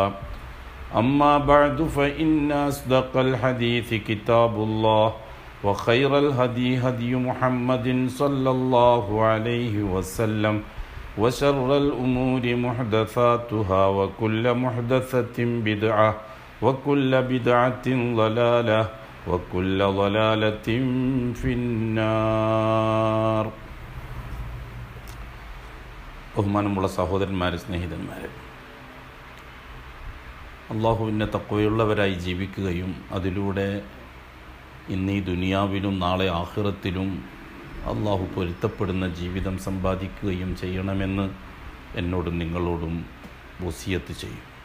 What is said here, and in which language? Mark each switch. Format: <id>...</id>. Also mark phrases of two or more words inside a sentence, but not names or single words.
<ar>أما بعد فإن أصدق الحديث كتاب الله وخير الهدي هدي محمد صلى الله عليه وسلم وشر الأمور محدثاتها وكل محدثة بدعة وكل بدعة ضلالة وكل ضلالة في النار.</ar> <ml>ബഹുമാനമുള്ള സഹോദരന്മാരെ, സ്നേഹിതന്മാരെ, അള്ളാഹുവിൻ്റെ തഖ്വയുള്ളവരായി ജീവിക്കുകയും അതിലൂടെ ഇന്ന് ഈ ദുനിയാവിലും നാളെ ആഖിറത്തിലും അള്ളാഹു പൊരുത്തപ്പെടുന്ന ജീവിതം സമ്പാദിക്കുകയും ചെയ്യണമെന്ന് എന്നോടും നിങ്ങളോടും വസിയത്ത് ചെയ്യും.</ml>